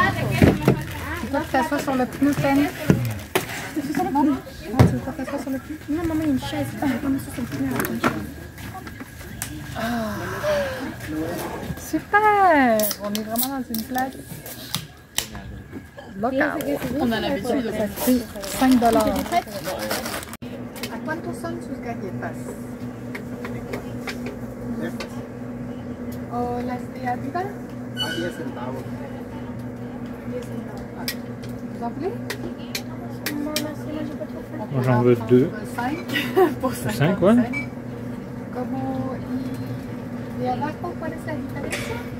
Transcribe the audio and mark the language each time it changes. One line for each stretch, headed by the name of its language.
French: Tu veux que ça soit sur le pneu peine? Non? Ah, tu veux pas que ça soit sur le pneu? Non, maman, il y a une chaise. Je vais mettre ça sur le pneu. Super! On est vraiment dans une place locale. On a l'habitude. Ça coûte $5.
Spanish: ¿A cuánto son sus galletas? ¿O las de arriba? A 10 centavos. 10 centavos.
French: Vous en voulez? Non, merci, moi j'ai pas trop faim. Moi j'en veux 2.
Spanish: 5 por
French: 5, ouais.
Spanish: Como y de abajo, ¿cuál es la diferencia?